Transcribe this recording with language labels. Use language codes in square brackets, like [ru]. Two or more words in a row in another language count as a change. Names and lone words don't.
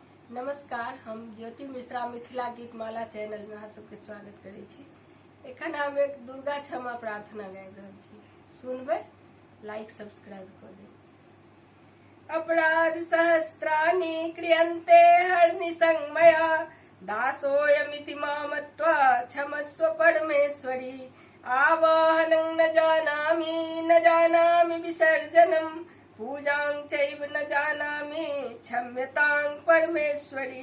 [mai] नमस्कार, हम ज्योति मिश्रा मिथिला गीतमाला चैनल में अहाँ सबके स्वागत करै छी। एखन हम एक दुर्गा क्षमा प्रार्थना गाबि रहल छी, सुनबै, [en] like subscribe [mai] कर देब। [sa] अपराध सहस्त्राणि क्रियन्ते हरनिसंमया दासोऽयमिति मामत्वा क्षमस्व परमेश्वरी। आवाहनं न जानामि विसर्जनम् पूजां चैव न जानामि क्षम्यतां परमेश्वरी।